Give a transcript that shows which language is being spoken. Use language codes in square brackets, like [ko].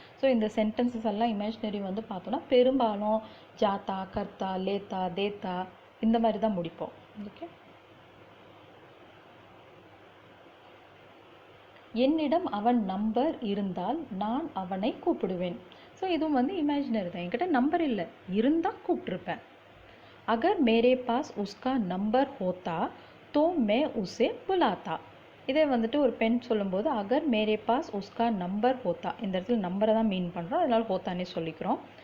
[ta] So இந்த sentences எல்லாம் imaginary வந்து பார்த்தோன்னா பெரும்பாலும் ஜாத்தா, கர்த்தா, லேத்தா, தேத்தா இந்த மாதிரி தான் முடிப்போம். ஓகே. என்னிடம் அவன் நம்பர் இருந்தால் நான் அவனை கூப்பிடுவேன். ஸோ இதுவும் வந்து இமேஜினரி தான். என்கிட்ட நம்பர் இல்லை, இருந்தால் கூப்பிட்ருப்பேன். [hi] अगर मेरे पास उसका नंबर होता तो मैं उसे बुलाता. [ta] இதே வந்துட்டு ஒரு பெண் சொல்லும்போது [hi] அகர் மேரே பாஸ் உஸ்கா நம்பர் ஹோத்தா, [ta] இந்த இடத்துல நம்பரை தான் மீன் பண்ணுறோம், அதனால் ஹோத்தானே சொல்லிக்கிறோம்.